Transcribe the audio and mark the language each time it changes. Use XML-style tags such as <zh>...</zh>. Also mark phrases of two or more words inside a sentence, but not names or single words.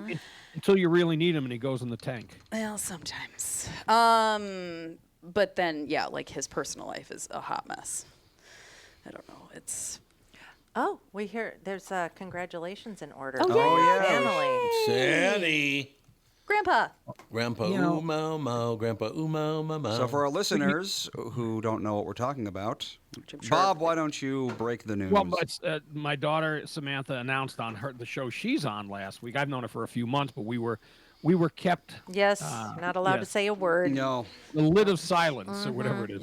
<en>Until you really need him and he goes in the tank. Well, sometimes. but then, yeah, like his personal life is a hot mess. I don't know. It's Oh, we hear there's congratulations in order. Oh, Oh, yeah. Family. Sandy. Grandpa. Grandpa You know- ooh mau mau, Grandpa ooh mau mau mau. So for our listeners who don't know what we're talking about, I'm sure Bob, why don't you break the news? Well, it's, my daughter Samantha announced on the show she's on last week. I've known her for a few months, but we were kept Yes, not allowed to yes. say a word. No. the lid of silence or whatever it is,</en>